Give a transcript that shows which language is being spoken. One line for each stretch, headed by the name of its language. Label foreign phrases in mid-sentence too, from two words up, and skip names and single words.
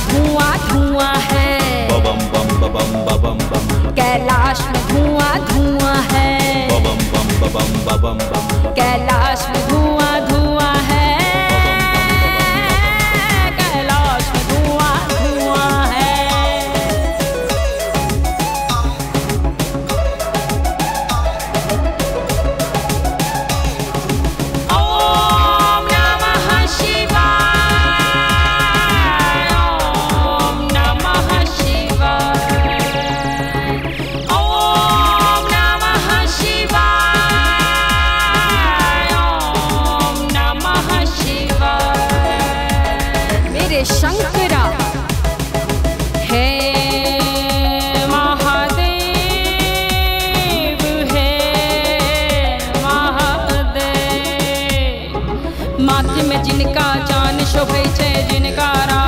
Hindi: धुआं धुआं है, बम बम बम बम बम। कैलाश में धुआं धुआं है, बम बम बम बम बम। कैलाश में धुआं धुआं है, कैलाश में धुआं धुआं है।
Sanskrit: ओम नमः शिवाय, ओम नमः शिवाय, ओम नमः शिवाय, ओम नमः शिवाय।
Hindi: मेरे शंकरा हे महादेव, हे महादेव।
Angika: माथे में जिनका जान शोभै छै, जिनका